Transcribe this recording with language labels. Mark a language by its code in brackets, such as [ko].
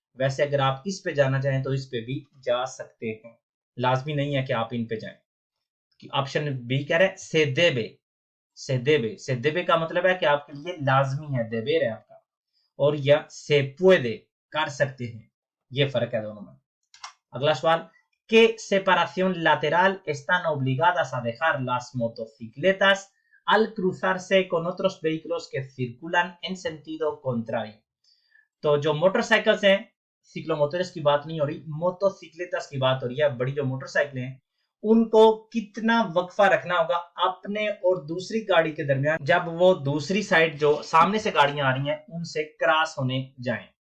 [hi] वैसे अगर आप इस पे जाना चाहें तो इस पे भी जा सकते हैं, लाजमी नहीं है कि आप इन पे जाएं। ऑप्शन बी कह रहा है से देबे, से देबे, से देबे का मतलब है कि आपके लिए लाजमी है, देबेर है आपका, और या से puede, कर सकते हैं, ये फर्क है दोनों में। अगला सवाल, [es] ¿qué separación lateral están obligadas a dejar las motocicletas al cruzarse con otros vehículos que circulan en sentido contrario? [hi] तो जो मोटरसाइकिल्स हैं, सिक्लोमोटर्स की बात नहीं हो रही, मोटोसिक्लेटस की बात हो रही है, बड़ी जो मोटरसाइकिलें हैं उनको कितना वक्फा रखना होगा अपने और दूसरी गाड़ी के दरमियान, जब वो दूसरी साइड जो सामने से गाड़ियां आ रही हैं उनसे क्रॉस होने जाएं।